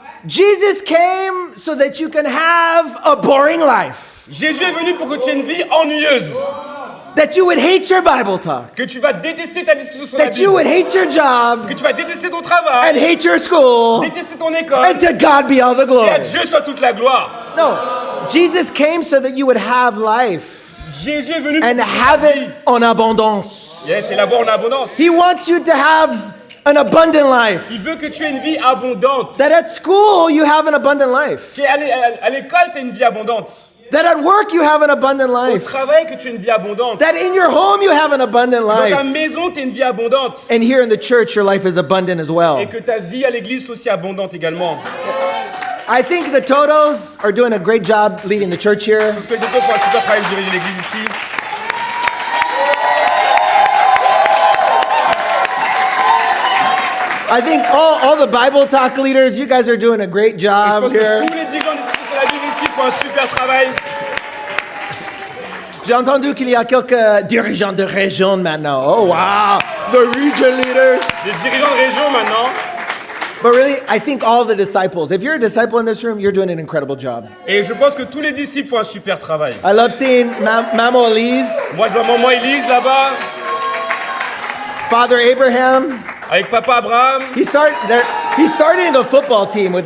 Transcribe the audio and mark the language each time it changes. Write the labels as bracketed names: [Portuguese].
[English] Jesus came so that you can have a boring life. [French] Jésus est venu pour que tu aies une vie ennuyeuse, [English] That you would hate your Bible talk. [French] que tu vas détester ta discussion sur la [English] That you [French] Bible, [English] would hate your job [French] que tu vas détester ton [English] and [French] travail, [English] hate your school. [French] détester ton école, [English] And to God be all the [French] et à [English] glory. [French] Dieu soit toute la gloire. [English] No, Jesus came so that you would have life [French] Jésus est venu pour [English] and [French] que tu [English] have [French] aies une [English] it [French] vie. en abondance. Yes, c'est l'avoir en abondance. [English] He wants you to have an abundant life. [French] Il veut que tu aies une vie abondante. [English] That at school you have an abundant life. [French] À l'école, tu as une vie abondante. [English] That at work you have an abundant [French] Au [English] life. [French] travail, que tu aies une vie abondante. [English] That in your home you have an abundant [French] Dans ta [English] life. [French] maison, tu as une vie abondante. [English] And here in the church your life is abundant as well. [French] Et que ta vie à l'église soit aussi abondante également. [English] I think the Totos are doing a great job leading the church here. [French] Parce que les deux font un super travail de diriger l'église ici. [English] I think all the Bible talk leaders, you guys are doing a great [French] Je [English] job [French] pense que [English] here. [French] tous les dirigeants discussions sur la Bible ici font un super travail. J'ai entendu qu'il y a quelques dirigeants de région maintenant. [English] Oh wow, the region leaders. [French] Les dirigeants de région maintenant. [English] But really, I think all the disciples, if you're a disciple in this room, you're doing an incredible job. [French] Et je pense que tous les disciples font un super travail. [English] I love seeing Mamo Elise, [French] Moi, je vois maman Élise là-bas, [English] Father Abraham. [French] avec papa Abraham. [English] He's starting a football team with